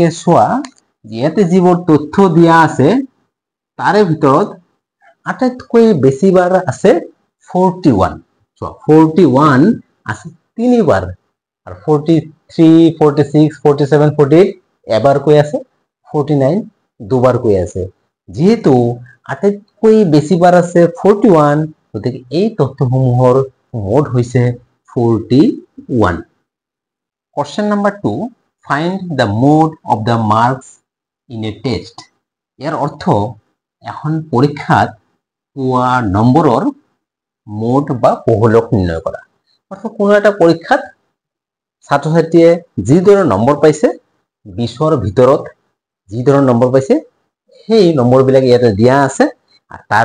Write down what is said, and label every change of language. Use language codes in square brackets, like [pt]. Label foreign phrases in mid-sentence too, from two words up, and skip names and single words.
[as] চোৱা ইয়াতে যিবোৰ তথ্য দিয়া আছে তাৰে ভিতৰত আটাইতকৈ বেছিবাৰ আছে 41 সো 41 আছে তিনিবাৰ আৰু 43 46 47 48 এবাৰ কৈ আছে 49 দুবাৰ কৈ আছে যেহেতু আটাইতকৈ বেছিবাৰ আছে 41 গতিকে এই তথ্যসমূহৰ মোড হৈছে 41 [en] question number [as] 2 [en] find the mode of the marks in a test [as] ইয়াৰ অৰ্থ এখন পৰীক্ষাত পোৱা নম্বৰৰ মোড বা বহুলক নিৰ্ণয় কৰা অৰ্থাৎ কোনো এটা পৰীক্ষাত ছাত্ৰ-ছাত্ৰীয়ে যি ধৰণৰ নম্বৰ পাইছে 20ৰ ভিতৰত যি ধৰণৰ নম্বৰ পাইছে সেই নম্বৰবিলাক ইয়াতে দিয়া আছে আৰু তাৰ